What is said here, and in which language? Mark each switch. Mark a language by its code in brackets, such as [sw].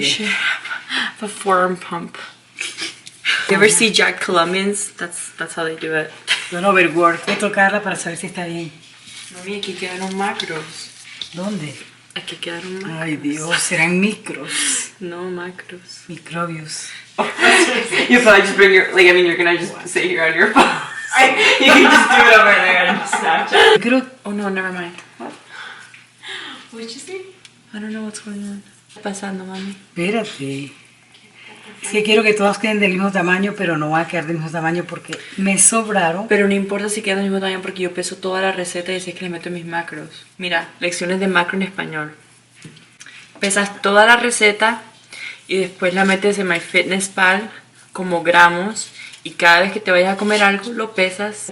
[en] You should have a forearm pump. You ever see Jack Colombians? That's how they do it. Don Overwork. [es] Voy a tocarla para saber si está bien. Mami, aquí quedaron macros. ¿Dónde? Aquí quedaron macros. Ay, Dios, serán micros. No macros. Microbios. [en] You probably just bring your, like, I mean, you're gonna just sit here on your phone. You can just do it over there on Snapchat. [es] Micro... [en] Oh no, never mind. What? What'd you say? I don't know what's going on. [es] ¿Qué está pasando, mami? Espérate. Es que quiero que todos queden del mismo tamaño, pero no va a quedar del mismo tamaño porque me sobraron. Pero no importa si quedan del mismo tamaño porque yo peso toda la receta y sé que le meto mis macros. Mira, lecciones de macro en español. Pesas toda la receta y después la metes en MyFitnessPal como gramos y cada vez que te vayas a comer algo lo pesas.